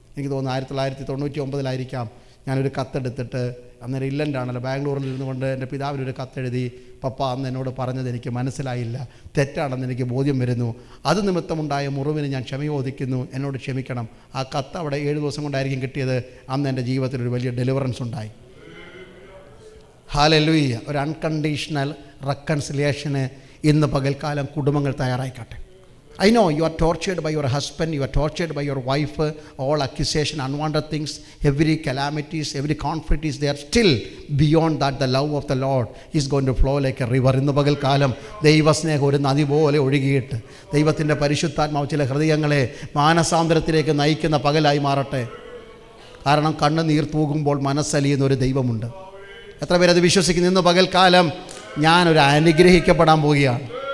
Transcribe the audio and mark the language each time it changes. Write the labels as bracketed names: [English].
[Malayalam] എനിക്ക് തോന്നുന്നു 1999 ഞാനൊരു കത്തെടുത്തിട്ട്, അന്നേരം ഇല്ലൻ്റാണല്ലോ, ബാംഗ്ലൂരിൽ ഇരുന്നുകൊണ്ട് എൻ്റെ പിതാവിനൊരു കത്തെഴുതി, പപ്പ അന്ന് എന്നോട് പറഞ്ഞത് എനിക്ക് മനസ്സിലായില്ല, തെറ്റാണെന്ന് എനിക്ക് ബോധ്യം വരുന്നു, അത് നിമിത്തമുണ്ടായ മുറിവിന് ഞാൻ ക്ഷമയോദിക്കുന്നു, എന്നോട് ക്ഷമിക്കണം. ആ കത്ത് അവിടെ 7 ദിവസം കൊണ്ടായിരിക്കും കിട്ടിയത്. അന്ന് എൻ്റെ ജീവിതത്തിൽ ഒരു വലിയ ഡെലിവറൻസ് ഉണ്ടായി. ഹല്ലേലൂയ. ഒരു അൺകണ്ടീഷണൽ റെക്കൺസിലിയേഷന് ഇന്ന് പകൽക്കാലം കുടുംബങ്ങൾ തയ്യാറായിക്കട്ടെ. [English] I know you are tortured by your husband, you are tortured by your wife, all accusation, unwanted things, every calamities, every conflict is there. Still, beyond that, the love of the Lord is going to flow like a river. [Malayalam] ഇന്ന് പകൽക്കാലം ദൈവസ്നേഹം ഒരു നദി പോലെ ഒഴുകിയിട്ട് ദൈവത്തിൻ്റെ പരിശുദ്ധാത്മാവ് ചില ഹൃദയങ്ങളെ മാനസാന്തരത്തിലേക്ക് നയിക്കുന്ന പകലായി മാറട്ടെ. കാരണം കണ്ണുനീർ തൂകുമ്പോൾ മനസ്സലിയുന്ന ഒരു ദൈവമുണ്ട്. എത്ര പേരത് വിശ്വസിക്കുന്നു? ഇന്ന് പകൽക്കാലം ഞാനൊരു അനുഗ്രഹിക്കപ്പെടാൻ പോവുകയാണ്.